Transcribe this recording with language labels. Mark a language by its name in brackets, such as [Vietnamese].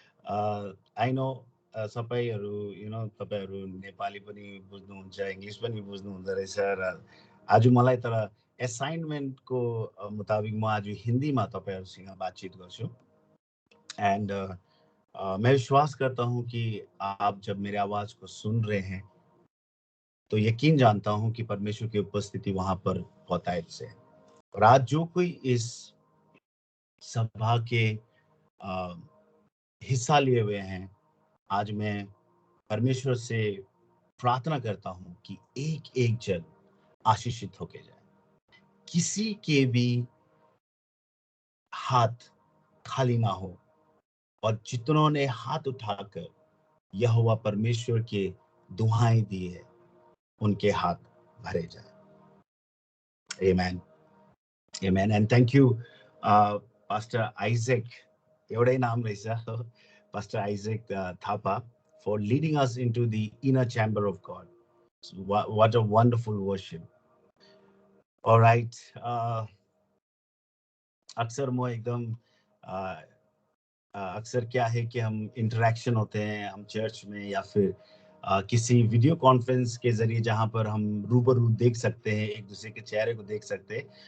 [Nepali] I know सबैहरु तपाईहरु नेपाली पनि बुझ्नुहुन्छ, English पनि बुझ्नुहुन्छ रहेछ र आज मलाई तर असाइनमेन्टको मुताबिक म आज हिन्दीमा तपाईहरुसँग बातचीत गर्छु. [Hindi] एंड मैं विश्वास करता हूं कि आप जब मेरे आवाज को सुन रहे हैं तो यकीन जानता हूं कि परमेश्वर की उपस्थिति वहां पर बहुतायत से है. और आज जो कोई इस सभा के हिस्सा लिए हुए हैं, आज मैं परमेश्वर से प्रार्थना करता हूं कि एक एक जन आशीषित होके जाए, किसी के भी हाथ खाली ना हो, और जितनों ने हाथ उठाकर यहोवा परमेश्वर के दुहाई दी है उनके हाथ भरे जाए। [English] Amen. Amen. And thank you, Pastor Isaac. [Nepali] एउटै नाम रहेछ, [English] Pastor Isaac Thapa, for leading us into the inner chamber of God. So what a wonderful worship. All right. [Hindi] अक्सर म एकदम अक्सर क्या है कि हम इंटरेक्शन होते हैं हम चर्च में या फिर किसी वीडियो कॉन्फ्रेंस के जरिए जहां पर हम रूबरू देख सकते हैं, एक दूसरे के चेहरे को देख सकते हैं।